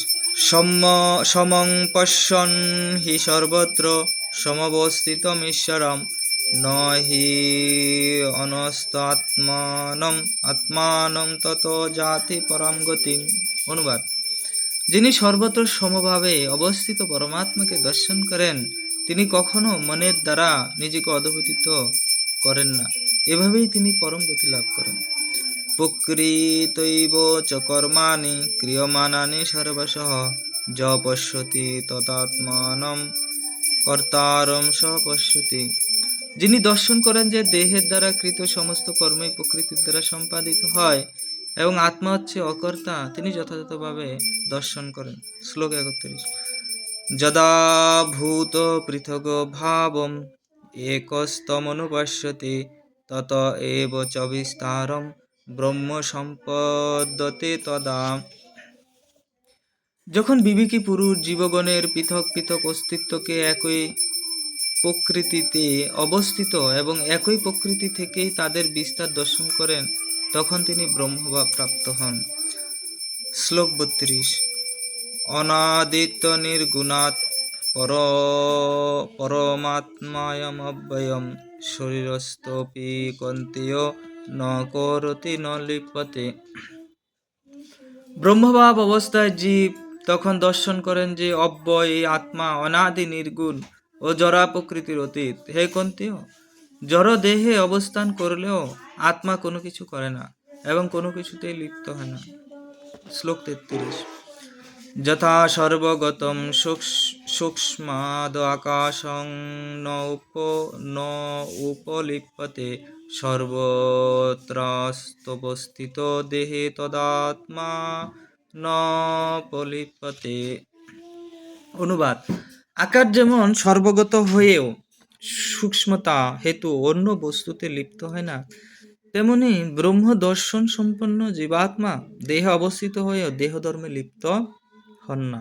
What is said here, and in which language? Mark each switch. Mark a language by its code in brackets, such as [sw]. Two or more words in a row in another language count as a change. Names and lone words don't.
[sa] সমং পশ্যন হি সর্বত্র সমবস্থিতমীশ্বরম ন হি অনস্তাত্মানম ততো জাতি পরম গতিম। [bn] অনুবাদ: যিনি সর্বত্র সমভাবে অবস্থিত পরমাত্মাকে দর্শন করেন, তিনি কখনো মনের দ্বারা নিজেকে অধঃপতিত করেন না, এভাবেই তিনি পরম গতি লাভ করেন। [sa] প্রকৃতৈব চ কর্মাণি ক্রিয়মাণানি সর্বশঃ য পশ্যতি তদাত্মানম কর্তারম স পশ্যতি। [bn] যিনি দর্শন করেন যে দেহের দ্বারা কৃত সমস্ত কর্মই প্রকৃতির দ্বারা সম্পাদিত হয় এবং আত্মা হচ্ছে অকর্তা, তিনি যথাযথভাবে দর্শন করেন। শ্লোক 31। [sa] যদা ভূত পৃথগ ভাবম একস্তমনুপশ্যতি তত এব চ বিস্তারম ব্রহ্ম সম্পদ্যতে তদা। [bn] যখন বিবেকী পুরুষ জীবগণের পৃথক পৃথক অস্তিত্বকে একই প্রকৃতিতে অবস্থিত এবং একই প্রকৃতি থেকেই তাদের বিস্তার দর্শন করেন, তখন তিনি ব্রহ্মভাব প্রাপ্ত হন। শ্লোক 32। [sa] অনাদিত্য নির্গুণাৎ পরমাত্মায়মব্যয়ম শরীরস্থপি কন্তেয় ন করতি ন লিপ্যতে। [bn] ব্রহ্মভাব অবস্থায় জীব তখন দর্শন করেন যে অব্যয় এই আত্মা অনাদি নির্গুণ ও জড়া প্রকৃতির অতীত। হে কন্তেয়, জড় দেহে অবস্থান করলেও আত্মা কোনো কিছু করে না এবং কোনো কিছুতেই লিপ্ত হয় না। শ্লোক 33। [sa] যথা সর্বগতম সূক্ষ্মাদ আকাশং ন উপলিপ্যতে সর্বত্রাস্তবস্থিত দেহে তদাত্মা ন পলিপ্যতে। [bn] অনুবাদ: আকাশ যেমন সর্বগত হয়েও সূক্ষ্মতা হেতু অন্য বস্তুতে লিপ্ত হয় না, তেমনি ব্রহ্ম দর্শন সম্পন্ন জীবাত্মা দেহে অবস্থিত হয়েও দেহধর্মে লিপ্ত হন না।